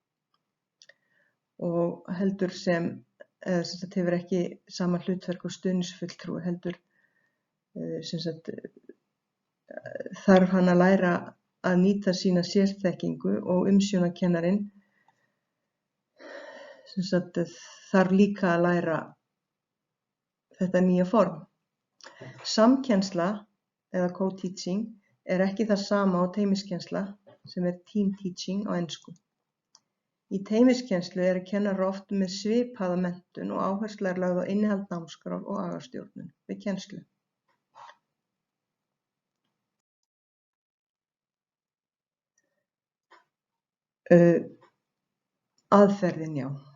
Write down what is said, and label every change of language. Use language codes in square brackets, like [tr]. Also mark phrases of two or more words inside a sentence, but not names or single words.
[is] og heldur hefur ekki sama hlutverk og stuðningsfulltrúi, heldur þarf hann að læra að nýta sína sérþekkingu og umsjónarkennarinn þarf líka að læra þetta nýja form. Samkennsla eða co-teaching er ekki það sama og teymiskennsla sem er [en] team teaching [is] á ensku. Í teymiskennslu eru kennarar oft með svipaða menntun og áhersla er lögð á innihald námskrár og agastjórnun við kennslu. Aðferðin, já.